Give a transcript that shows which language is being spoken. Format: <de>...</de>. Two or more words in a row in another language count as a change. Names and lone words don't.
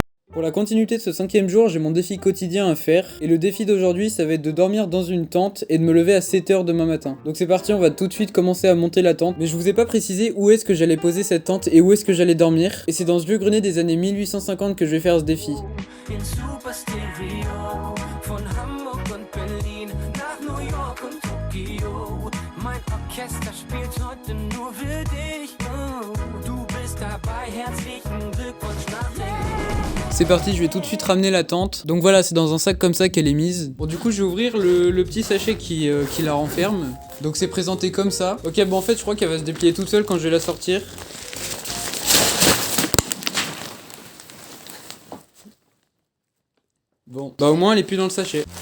<fr>Pour la continuité de ce 5e jour, j'ai mon défi quotidien à faire. Et le défi d'aujourd'hui, ça va être de dormir dans une tente et de me lever à 7h demain matin. Donc c'est parti, on va tout de suite commencer à monter la tente. Mais je vous ai pas précisé où est-ce que j'allais poser cette tente et où est-ce que j'allais dormir. Et c'est dans ce vieux grenier des années 1850 que je vais faire ce défi.</fr> <de>Den Superstereo von Hamburg und Berlin nach New York und Tokio. Mein Orchester spielt heute nur für dich. Oh, du bist dabei, herzlichen Glückwunsch nach Berlin.</de> <fr>C'est parti, je vais tout de suite ramener la tente. Donc voilà, c'est dans un sac comme ça qu'elle est mise. Bon, du coup, je vais ouvrir le petit sachet qui la renferme. Donc c'est présenté comme ça. Ok, bon en fait, je crois qu'elle va se déplier toute seule quand je vais la sortir. Bon, bah au moins elle est plus dans le sachet.</fr>